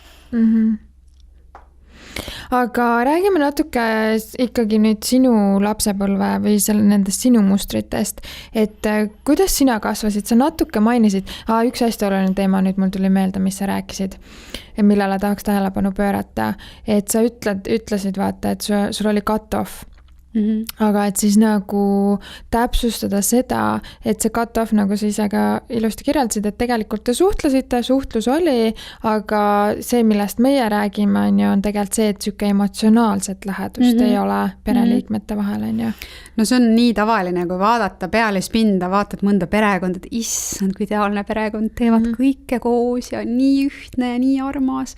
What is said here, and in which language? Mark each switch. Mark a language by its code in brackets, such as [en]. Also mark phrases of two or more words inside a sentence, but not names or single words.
[et] Aga räägime natuke ikkagi nüüd sinu lapsepõlve või nendest sinu mustritest, et kuidas sina kasvasid, sa natuke mainisid, üks hästi oluline teema nüüd mul tuli meelde, mis sa rääkisid, millele tahaks tähelepanu pöörata, et sa ütlesid vaata, et sul oli cut-off. Aga et siis nagu täpsustada seda, et see cut-off, nagu sa ise ka ilusti kirjeldasid, et tegelikult te suhtlesite, suhtlus oli, aga see, millest meie räägime, on tegelikult see, et süke emotsionaalset lähedust ei ole pereliikmete vahel, on ju. No see on nii tavaline, kui vaadata pealispinda, vaatad mõnda perekond, et issand, kui ideaalne perekond, teevad kõike koos ja nii ühtne ja nii armas.